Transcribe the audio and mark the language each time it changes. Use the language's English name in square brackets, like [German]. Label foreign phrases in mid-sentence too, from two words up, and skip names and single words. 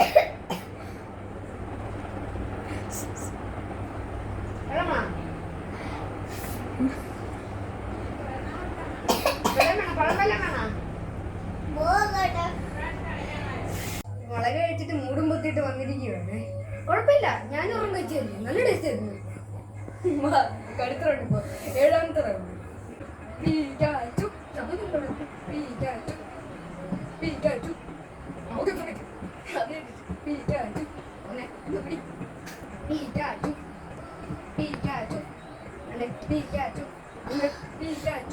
[Malayalam] മുളക് കഴിച്ചിട്ട് മൂടും പൊത്തിട്ട് വന്നിരിക്കുകയാണ്. കുഴപ്പമില്ല, ഞാൻ ഉറങ്ങും കഴിച്ചു. നല്ല ടേസ്റ്റ് ആയിരുന്നു. കടുത്ത റൗണ്ട് ഇപ്പോ 7ാമത്തെ റൗണ്ട്. [English] Pikachu. Pikachu. Pikachu. Pikachu. Pikachu. Pikachu. Pikachu. Pikachu.